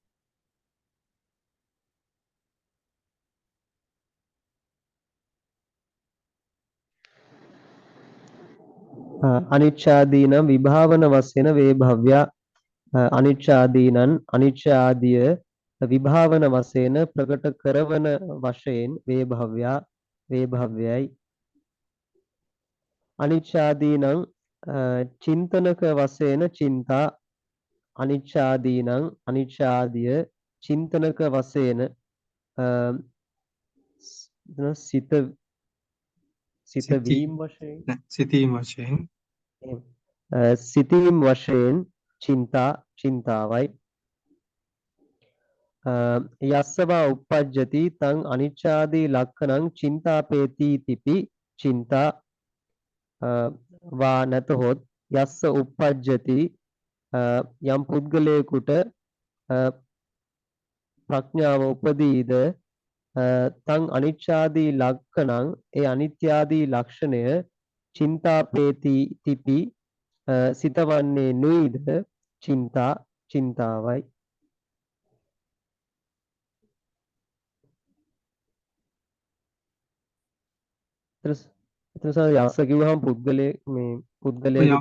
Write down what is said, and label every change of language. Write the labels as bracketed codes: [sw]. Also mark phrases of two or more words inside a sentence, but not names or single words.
[si] අනිච්ඡාදීන විභාවන වශයෙන් වේභව්‍යා අනිච්ඡාදිය විභාවන වශයෙන් ප්‍රකට කරවන වශයෙන් වේභව්‍යයි [pi] අනිච්ඡාදීනං චින්තනක [si] වශයෙන් චින්තා අනිච්ඡාදිය චින්තනක වශයෙන් සිතවීම වශයෙන් සිතීම් වශයෙන් චින්තාවයි [pi] යස්සවා උප්පජ්ජති තං අනිච්ඡාදී ලක්ඛණං චින්තාපේති තිපි චින්තා [si] වා නැතහොත් [pi] යස්ස උප්පජ්ජති [si] යම් පුද්ගලයෙකුට ප්‍රඥාව උපදීද [pi] තං අනිච්ඡාදී ලක්ඛණං [si] ඒ අනිත්‍යාදී ලක්ෂණය [pi] චින්තාපේති තිපි [si] සිතවන්නේ නුයිද චින්තාවයි එතන යස්ස කිව්වහම පුද්ගලයෙකුට